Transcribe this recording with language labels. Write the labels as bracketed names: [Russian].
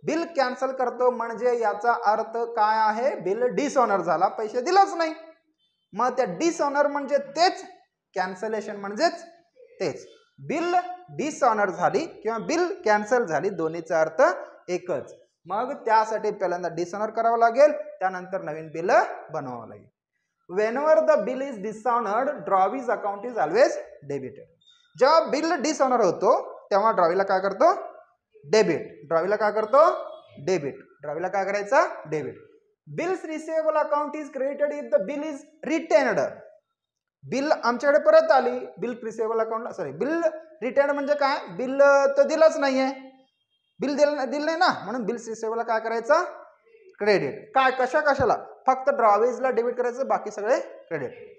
[Marathi] Bill cancel करतो म्हणजे याचा अर्थ काय आहे, बिल डिसऑनर झाला, पैसे दिलंच नाही. मग त्या डिसऑनर म्हणजे तेच, कॅन्सलेशन म्हणजेच तेच. बिल डिसऑनर झाली किंवा बिल कॅन्सल झाली, दोन्हीचा अर्थ एकच. मग त्यासाठी पहिल्यांदा डिसऑनर करावं लागेल, त्यानंतर नवीन बिल बनवावं लागेल. [English] Whenever the bill is dishonored, drawings account is always debited. [Marathi] जेव्हा बिल डिसऑनर होतो तेव्हा ड्रॉवीला काय करतो, डेबिट. ड्रॉवीला काय करतो, डेबिट. ड्रॉवीला काय करायचं, debit. [English] Bills receivable account is credited if the bill is retained. [Marathi] Bill आमच्याकडे परत आली, बिल रिसिवेबल अकाउंटला, सॉरी, बिल रिटेन्ड म्हणजे काय, बिल तर दिलंच नाहीये, बिल दिलं नाही ना, म्हणून बिल रिसिवेबलला काय करायचं, क्रेडिट. काय कशाला, फक्त ड्रॉवेजला डेबिट करायचं, बाकी सगळे क्रेडिट.